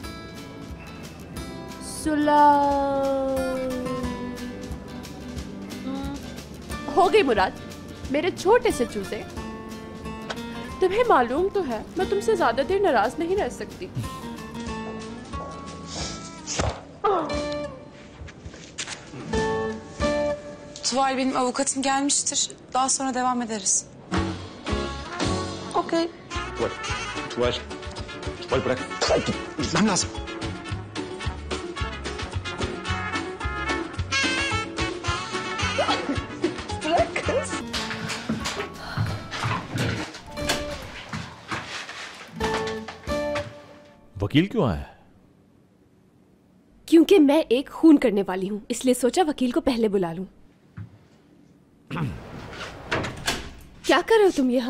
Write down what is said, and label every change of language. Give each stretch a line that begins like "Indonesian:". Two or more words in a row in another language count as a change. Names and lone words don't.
Hindi: सुलह हो गई मुराद, मेरे छोटे से चूजे। तुम्हें मालूम तो है मैं तुमसे ज्यादा देर नाराज नहीं रह सकती।
Turkish: Tuval benim avukatım gelmiştir. Daha sonra devam ederiz. Okey. Tuval bırak. Gitmem lazım. Bırak kız.
Hindi: वकील क्यों आया? क्योंकि मैं एक खून करने वाली हूँ, इसलिए सोचा वकील को पहले बुला लूं। क्या कर रहे हो तुम यहाँ?